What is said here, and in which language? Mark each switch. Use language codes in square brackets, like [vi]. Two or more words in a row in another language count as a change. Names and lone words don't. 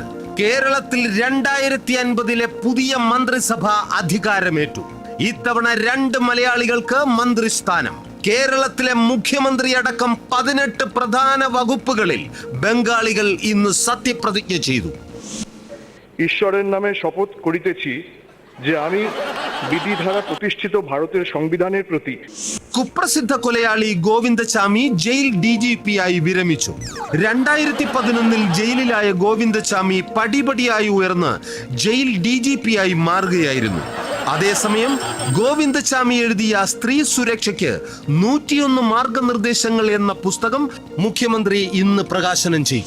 [ml] കേരളത്തിൽ 2050 പുതിയ മന്ത്രിസഭ അധികാരമേറ്റു. ഇത്തവണ 2 മലയാളികൾക്ക് മന്ത്രിസ്ഥാനം. കേരളത്തിലെ മുഖ്യമന്ത്രി അടക്കം 18 പ്രധാന വകുപ്പുകളിൽ ബംഗാളികൾ ഇന്ന് സത്യപ്രതിജ്ഞ ചെയ്തു. [bn] ঈশ্বরের নামে শপথ করিতেছি যে আমি বিধি ধারা প্রতিষ্ঠিত ভারতের সংবিধানের প্রতি [ml] കുപ്രസിദ്ധ കൊലയാളി ഗോവിന്ദചാമി ജയിൽ DGP ആയി വിരമിച്ചു. 2011 ജയിലിലായ ഗോവിന്ദചാമി പടിപടിയായി ഉയർന്ന് ജയിൽ DGP ആയി മാറുകയായിരുന്നു. അതേസമയം ഗോവിന്ദചാമി എഴുതിയ സ്ത്രീ സുരക്ഷയ്ക്ക് 101 മാർഗനിർദ്ദേശങ്ങൾ എന്ന പുസ്തകം മുഖ്യമന്ത്രി ഇന്ന് പ്രകാശനം ചെയ്യും.